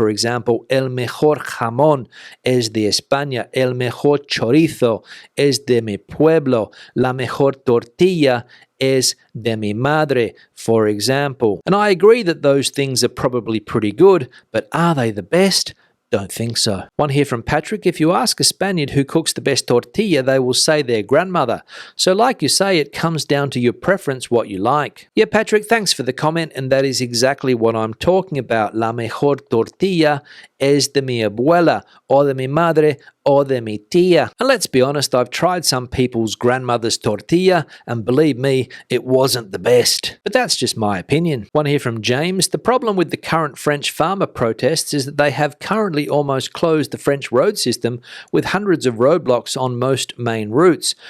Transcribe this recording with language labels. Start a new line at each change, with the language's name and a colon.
English: For example,
Spanish: el mejor jamón es de España, el mejor chorizo es de mi pueblo, la mejor tortilla es de mi madre,
English: for example. And I agree that those things are probably pretty good, but are they the best? Don't think so. One here from Patrick: if you ask a Spaniard who cooks the best tortilla, they will say their grandmother. So like you say, it comes down to your preference, what you like. Yeah, Patrick, thanks for the comment, and that is exactly what I'm talking about.
Spanish: La mejor tortilla es de mi abuela, or de mi madre, or de mi tía.
English: And let's be honest, I've tried some people's grandmother's tortilla, and believe me, it wasn't the best. But that's just my opinion. One here from James: the problem with the current French farmer protests is that they have currently almost closed the French road system with hundreds of roadblocks on most main routes.